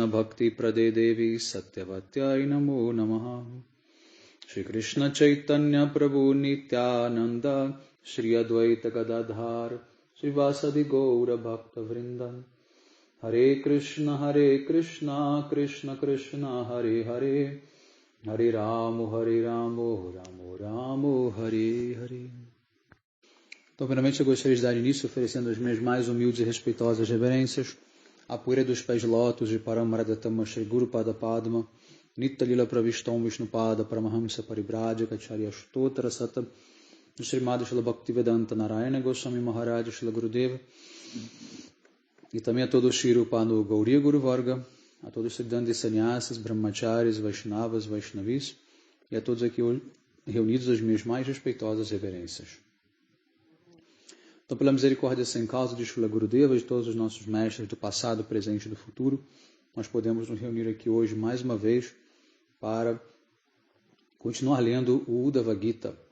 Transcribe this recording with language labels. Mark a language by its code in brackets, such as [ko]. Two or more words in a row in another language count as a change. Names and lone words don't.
[sa] भक्तिप्रदे देवि सत्यवत्यै नमो नमः श्री कृष्ण चैतन्य प्रभु नित्यानन्द श्री अद्वैत गदाधर श्री वासादि गौर भक्त वृन्द हरे कृष्ण कृष्ण कृष्ण हरे हरे हरे रामो रामो हरे हरे. [pt] Então, primeiramente, eu gostaria de dar início oferecendo as minhas mais humildes e respeitosas reverências à poeira dos pés de lótus de Paramaradhatama Shri Guru Pada Padma Nitya Lila Pravistam Vishnupada Paramahamsa Paribhraja Acharya Stotra Sata Srimad Shila Bhaktivedanta Narayana Goswami Maharaj Shila Gurudeva e também a todo o Shri Rupa no Gauriya Guru Varga, a todos os Siddhantas Sannyasas, Brahmacharis, Vaishnavas, Vaishnavis e a todos aqui reunidos as minhas mais respeitosas reverências. Então, pela misericórdia sem causa de Shila Gurudeva e de todos os nossos mestres do passado, presente e do futuro, nós podemos nos reunir aqui hoje mais uma vez para continuar lendo o Uddhava Gita.